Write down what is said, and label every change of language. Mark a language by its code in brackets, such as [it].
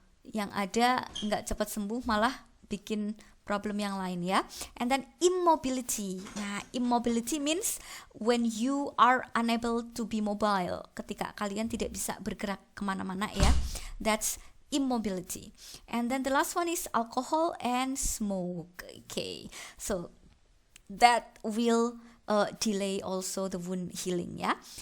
[id] Yang ada nggak cepat sembuh malah bikin problem yang lain ya. [en] And then immobility. Nah, immobility means when you are unable to be mobile. [id] Ketika kalian tidak bisa bergerak kemana-mana ya. [en] That's immobility. And then the last one is alcohol and smoke. Okay, so that will delay also the wound healing ya.